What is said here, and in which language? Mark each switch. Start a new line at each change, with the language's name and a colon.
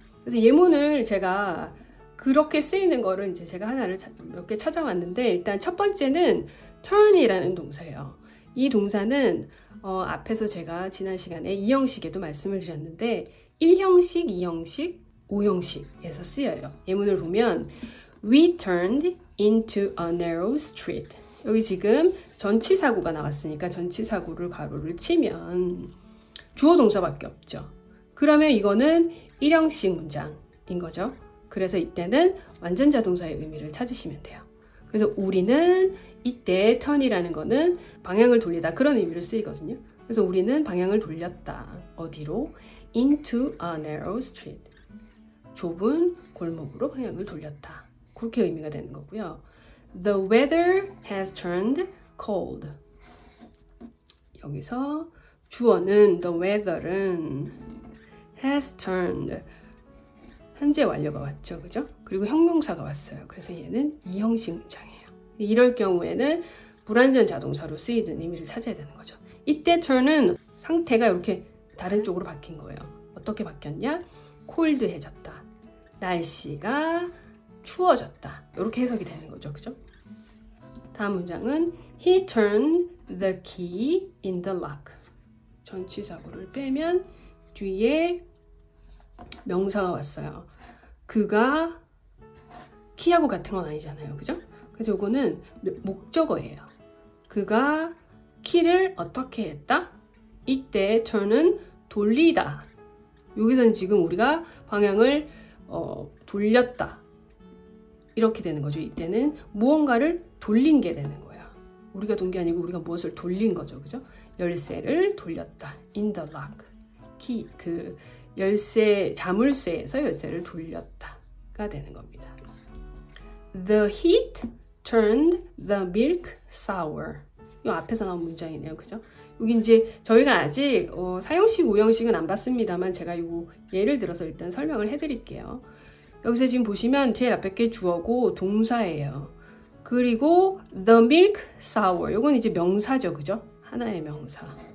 Korean: 그래서 예문을 제가 그렇게 쓰이는 거를 이제 제가 하나를 몇 개 찾아왔는데, 일단 첫 번째는 turn이라는 동사예요. 이 동사는 앞에서 제가 지난 시간에 2형식에도 말씀을 드렸는데 1형식, 2형식, 5형식에서 쓰여요.
English: 예문을 보면 We turned into a narrow street.
Korean: 여기 지금 전치사구가 나왔으니까 전치사구를 가로를 치면 주어 동사밖에 없죠. 그러면 이거는 1형식 문장인 거죠. 그래서 이때는 완전 자동사의 의미를 찾으시면 돼요. 그래서 우리는 이때 turn이라는 거는 방향을 돌리다, 그런 의미로 쓰이거든요. 그래서 우리는 방향을 돌렸다. 어디로?
English: Into a narrow street.
Korean: 좁은 골목으로 방향을 돌렸다. 그렇게 의미가 되는 거고요.
English: The weather has turned cold.
Korean: 여기서 주어는
English: the weather
Korean: 은
English: has turned,
Korean: 현재 완료가 왔죠, 그죠? 그리고 형용사가 왔어요. 그래서 얘는 2형식 문장이에요. 이럴 경우에는 불완전 자동사로 쓰이는 의미를 찾아야 되는 거죠. 이때 turn은 상태가 이렇게 다른 쪽으로 바뀐 거예요. 어떻게 바뀌었냐? 콜드해졌다, 날씨가 추워졌다, 이렇게 해석이 되는 거죠, 그죠?
English: 다음 문장은 He turned the key in the lock.
Korean: 전치사구를 빼면 뒤에 명사가 왔어요. 그가 키하고 같은 건 아니잖아요, 그죠? 그래서 이거는 목적어예요. 그가 키를 어떻게 했다? 이때 turn은 돌리다. 여기서는 지금 우리가 방향을 돌렸다, 이렇게 되는 거죠. 이때는 무언가를 돌린 게 되는 거야. 우리가 돈 게 아니고 우리가 무엇을 돌린 거죠, 그죠? 열쇠를 돌렸다.
English: In the lock.
Korean: 키, 그 열쇠, 자물쇠에서 열쇠를 돌렸다가 되는 겁니다.
English: The heat turned the milk sour.
Korean: 이 앞에서 나온 문장이네요, 그죠? 여기 이제 저희가 아직 사형식, 5형식은 안 봤습니다만 제가 이거 예를 들어서 일단 설명을 해드릴게요. 여기서 지금 보시면 제일 앞에 게 주어고 동사예요. 그리고
English: the milk sour,
Korean: 이건 이제 명사죠, 그죠? 하나의 명사.